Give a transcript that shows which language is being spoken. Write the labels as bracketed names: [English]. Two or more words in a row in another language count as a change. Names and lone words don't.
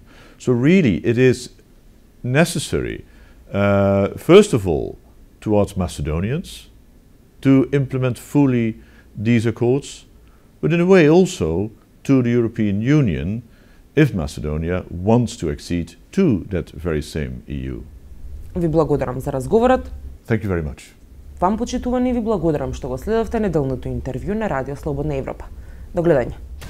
[English] So really it is necessary, first of all, towards Macedonians to implement fully these accords, but in a way also to the European Union if Macedonia wants to accede to that very same EU. [Macedonian] Ви благодарам за разговорот. [English] Thank you very much. [Macedonian] Вам, почитувани, ви благодарам што го следевте неделното интервју на Радио Слободна Европа. До гледање.